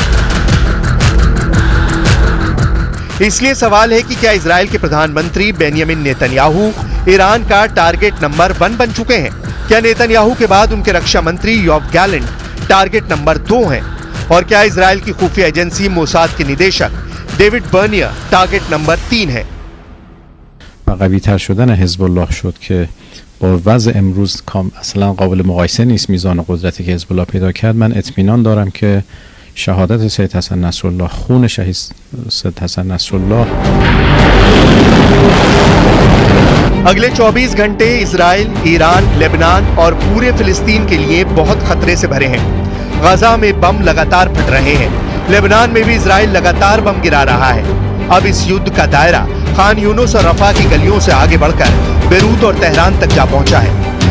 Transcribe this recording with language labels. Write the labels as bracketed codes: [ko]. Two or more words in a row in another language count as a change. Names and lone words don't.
[hi] इसलिए सवाल है कि क्या इजराइल के प्रधानमंत्री बेंयामिन नेतन्याहू ईरान का [en] target number [hi] 1 बन चुके हैं? क्या नेतन्याहू के बाद उनके रक्षा मंत्री योव गैलेंट [en] target number [hi] 2 हैं? और क्या इजराइल की खुफिया एजेंसी मोसाद के निदेशक डेविड बर्निया [en] target number [hi] 3 है? [fa] قوی‌تر شدن حزب الله شد که با وضع امروز اصلا قابل مقایسه نیست میزان قدرتی که حزب الله پیدا کرد. من اطمینان دارم که شهادت سید حسن نصرالله، خون شهید سید حسن نصرالله. [hi] अगले 24 घंटे इजराइल, ईरान, लेबनान और पूरे फिलिस्तीन के लिए बहुत खतरे से भरे हैं। गजा में बम लगातार फट रहे हैं। लेबनान में भी इजराइल लगातार बम गिरा रहा है। अब इस युद्ध का दायरा खान यूनुस और रफा की गलियों से आगे बढ़कर बेरूत और तेहरान तक जा पहुंचा है।